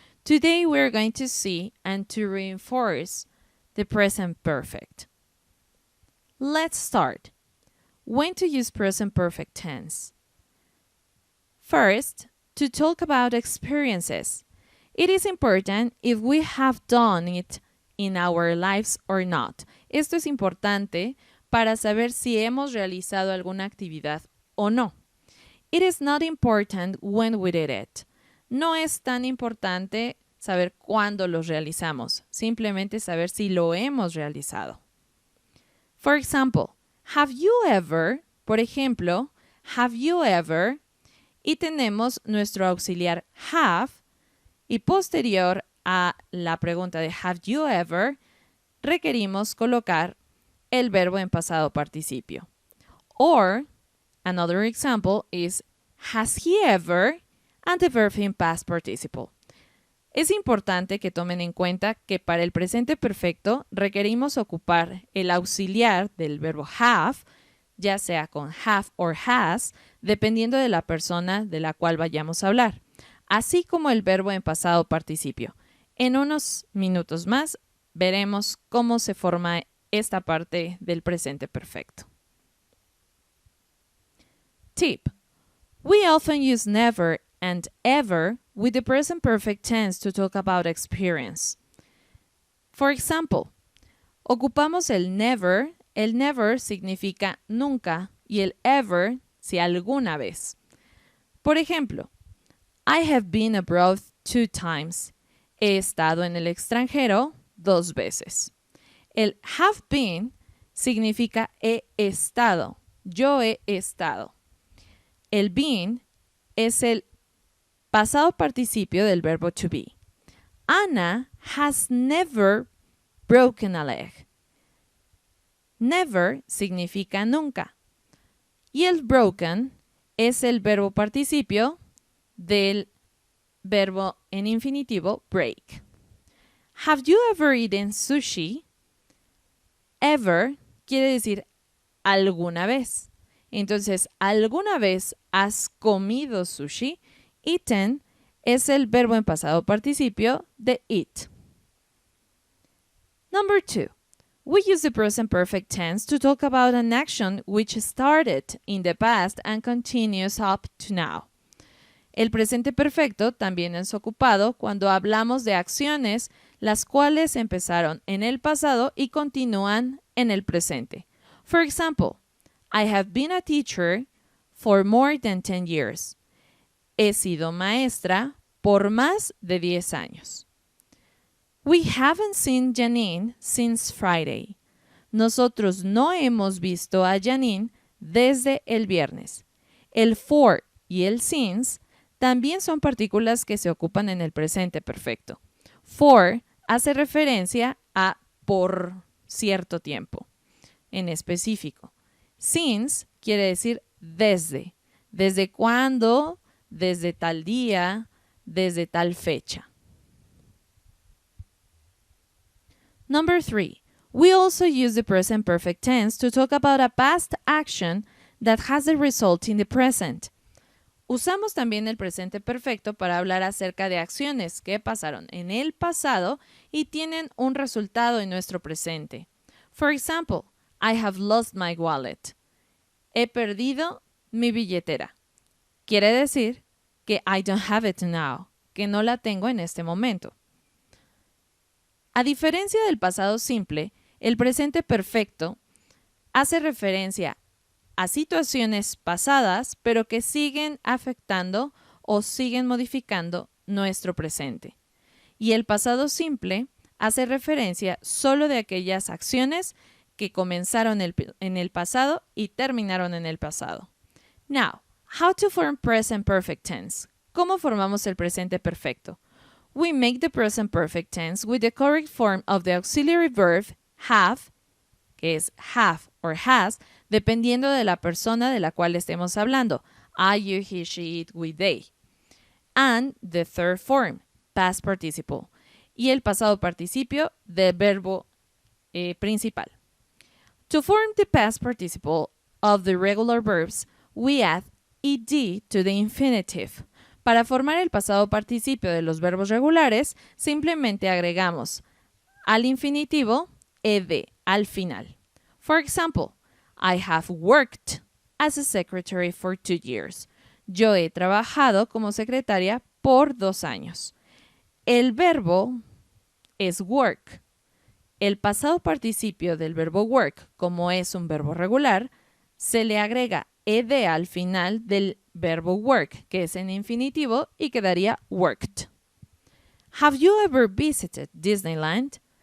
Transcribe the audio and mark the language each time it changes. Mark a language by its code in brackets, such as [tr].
[en] Today we're going to see and to reinforce the present perfect. Let's start. When to use present perfect tense? First, to talk about experiences. It is important if we have done it in our lives or not. [es] Esto es importante para saber si hemos realizado alguna actividad o no. [en] It is not important when we did it. [es] No es tan importante saber cuándo los realizamos, simplemente saber si lo hemos realizado. [en] For example, have you ever, [es] por ejemplo, [en] have you ever, [es] y tenemos nuestro auxiliar have, y posterior a la pregunta de have you ever, requerimos colocar el verbo en pasado participio. [en] Or, another example is has he ever, and the verb in past participle. [es] Es importante que tomen en cuenta que para el presente perfecto requerimos ocupar el auxiliar del verbo have, ya sea con have or has, dependiendo de la persona de la cual vayamos a hablar, así como el verbo en pasado participio. En unos minutos más veremos cómo se forma esta parte del presente perfecto. [en] Tip. We often use never and ever with the present perfect tense to talk about experience. For example, [es] ocupamos el never significa nunca y el ever si alguna vez. Por ejemplo, [en] I have been abroad 2 times. [es] He estado en el extranjero 2 veces. El have been significa he estado, yo he estado. El been es el pasado participio del verbo to be. [en] Anna has never broken a leg. [es] Never significa nunca. Y el broken es el verbo participio del verbo en infinitivo break. [en] Have you ever eaten sushi? [es] Ever quiere decir alguna vez. Entonces, ¿alguna vez has comido sushi? Eaten es el verbo en pasado participio de eat. [en] Number 2. We use the present perfect tense to talk about an action which started in the past and continues up to now. [es] El presente perfecto también es ocupado cuando hablamos de acciones las cuales empezaron en el pasado y continúan en el presente. [en] For example, I have been a teacher for more than 10 years. [es] He sido maestra por más de 10 años. [en] We haven't seen Janine since Friday. [es] Nosotros no hemos visto a Janine desde el viernes. El for y el since también son partículas que se ocupan en el presente perfecto. For hace referencia a por cierto tiempo en específico. Since quiere decir desde. ¿Desde cuándo? Desde tal día, desde tal fecha. [en] Number 3. We also use the present perfect tense to talk about a past action that has a result in the present. [es] Usamos también el presente perfecto para hablar acerca de acciones que pasaron en el pasado y tienen un resultado en nuestro presente. [en] For example, I have lost my wallet. [es] He perdido mi billetera. Quiere decir que [en] I don't have it now, [es] que no la tengo en este momento. A diferencia del pasado simple, el presente perfecto hace referencia a situaciones pasadas, pero que siguen afectando o siguen modificando nuestro presente. Y el pasado simple hace referencia solo de aquellas acciones que comenzaron en el pasado y terminaron en el pasado. [en] Now, how to form present perfect tense. [es] ¿Cómo formamos el presente perfecto? [en] we make the present perfect tense with the correct form of the auxiliary verb have, [es] que es have or has, dependiendo de la persona de la cual estemos hablando. [en] I, you, he, she, it, we, they. And the third form, past participle. [es] Y el pasado participio del verbo principal. [en] To form the past participle of the regular verbs, we add ed to the infinitive. [es] Para formar el pasado participio de los verbos regulares, simplemente agregamos al infinitivo ed al final. [en] For example, I have worked as a secretary for 2 years. [es] Yo he trabajado como secretaria por 2 años. El verbo es work. El pasado participio del verbo work, como es un verbo regular, se le agrega ed al final del verbo work, que es en infinitivo, y quedaría worked. [en] Have you ever visited Disneyland?